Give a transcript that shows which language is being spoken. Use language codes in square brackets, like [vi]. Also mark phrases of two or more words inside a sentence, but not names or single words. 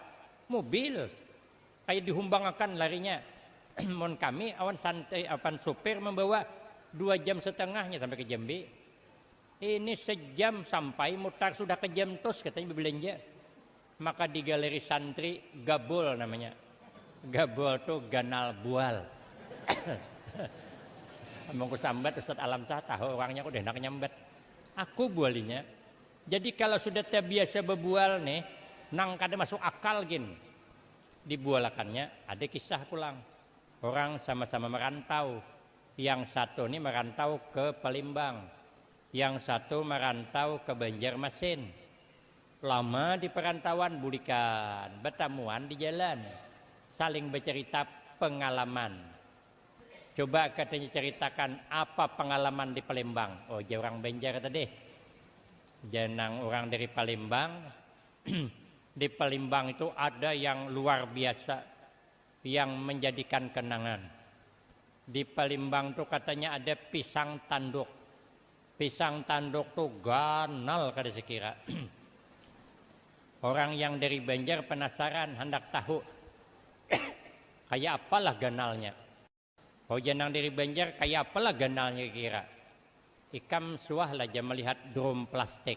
[bjn] Mobil kayak dihumbangkan larinya. Mon kami awan santai awan supir membawa 2,5 jam sampai ke Jambi. Ini 1 jam sampai mutar sudah ke jam tos katanya belanja. [id] Maka di galeri santri Gabol namanya. [bjn] Gabol tuh ganal bual. Mau sambat Ustaz Alam Sah tahu orangnya udah enak nyambat. Aku bualinya. Jadi kalau sudah terbiasa berbual nih, nang kada masuk akal gin. Dibualakannya ada kisah pulang. [id] Orang sama-sama merantau. Yang satu nih merantau ke Palembang. Yang satu merantau ke Banjarmasin. [bjn] Lama di perantauan bulikan, bertemuan di jalan, saling bercerita pengalaman. [id] Coba katanya ceritakan apa pengalaman di Palembang. [bjn] Oh, dia orang Banjar tadi. Jenang orang dari Palembang. [id] Di Palembang itu ada yang luar biasa yang menjadikan kenangan. Di Palembang tuh katanya ada pisang tanduk. [bjn] Pisang tanduk tuh ganal kada sekira. [id] Orang yang dari Banjar penasaran, hendak tahu kayak apalah ganalnya. [bjn] Oh, jenang dari Banjar kayak apalah ganalnya kira. Ikam suah lah aja melihat drum plastik.